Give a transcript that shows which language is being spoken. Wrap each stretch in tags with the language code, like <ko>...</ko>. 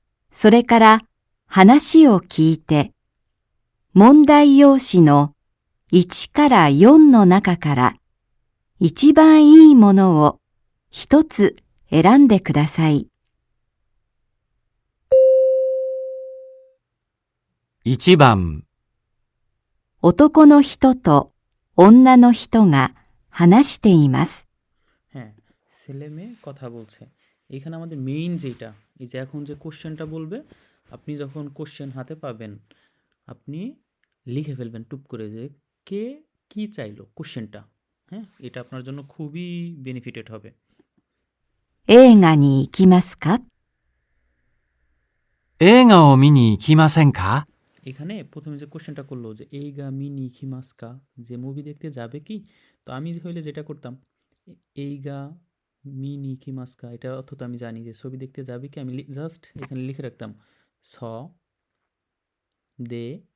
<ja>それから話を聞いて、問題用紙の1から4の中から一番いいものを一つ選んでください。 1番、男の人と女の人が話しています。</ja> <bn>হ্যাঁ, ছেলে মেয়ে কথা বলছে। এখানে আমাদের মেইন যেটা, এই যে এখন যে কোশ্চেনটা বলবে, আপনি যখন কোশ্চেন হাতে পাবেন, আপনি লিখে ফেলবেন টুপ করে যে কে কি চাইলো কোশ্চেনটা। হ্যাঁ, এটা আপনার জন্য খুবই বেনিফিটেড হবে।</bn> <ja>映画に行きますか？映画を見に行きませんか？</ja> <bn>এখানে প্রথমে যে কোশ্চেনটা করলো যে</bn> <ja>এইগা মিনি খিমাস্কা,</ja> <bn>যে মুভি দেখতে যাবে কি, তো আমি হইলে যেটা করতাম, এইগা মিনি খিমাস্কা, এটা অর্থ তো আমি জানি যে ছবি দেখতে যাবে কি, আমি জাস্ট এখানে লিখে রাখতাম স দে</bn>